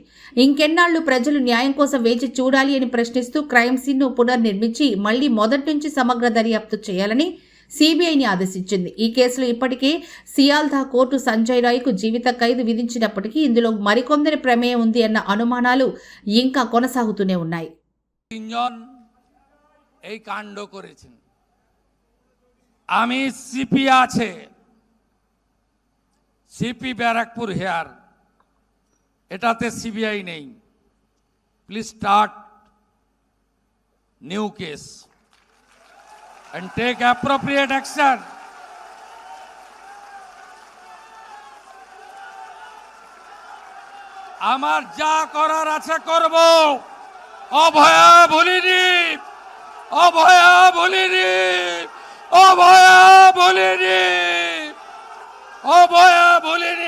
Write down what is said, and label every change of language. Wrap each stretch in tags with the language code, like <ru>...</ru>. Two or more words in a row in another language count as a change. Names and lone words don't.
<te>ఇంకెన్నాళ్లు ప్రజలు న్యాయం కోసం వేచి చూడాలి అని ప్రశ్నిస్తూ క్రైమ్ సీన్ ను పునర్నిర్మించి మళ్లీ మొదటి నుంచి సమగ్ర దర్యాప్తు చేయాలని సిబిఐని ఆదేశించింది. ఈ కేసులో ఇప్పటికే సియాల్దా కోర్టు సంజయ్ రాయ్కు జీవిత ఖైదు విధించినప్పటికీ ఇందులో మరికొందరి ప్రమేయం ఉంది అన్న అనుమానాలు ఇంకా కొనసాగుతూనే ఉన్నాయి.</te> <bn>এই কাণ্ড করেছেন, আমি সিপি আছে, সিপি ব্যারাকপুর হেয়ার, এটাতে সিবিআই নেই।</bn> <en>please start new case and take appropriate action.</en> <bn>আমার যা করার আছে করব, অভয়া বলিনি, অভয়া বলিনি, অভয়া বলিনি, অভয়া বলিনি।</bn>